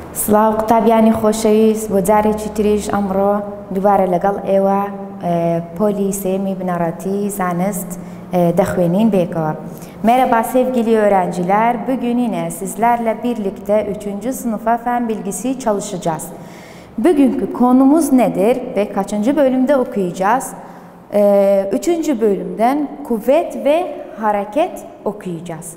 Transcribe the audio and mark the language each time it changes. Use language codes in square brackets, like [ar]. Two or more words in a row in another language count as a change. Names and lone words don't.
[ckb] سلااو قوتابیانی خۆشەویست بۆ جارێکی تریش ئەمڕۆ دووبارە لەگەڵ ئێوە پۆلی سێمی بنەڕەتی زانست [ku] dexwênîn bêkava. [tr] Merhaba sevgili öğrenciler. Bugün yine sizlerle birlikte 3. sınıfa fen bilgisi çalışacağız. Bugünkü konumuz nedir ve kaçıncı bölümde okuyacağız? 3. bölümden kuvvet ve hareket okuyacağız.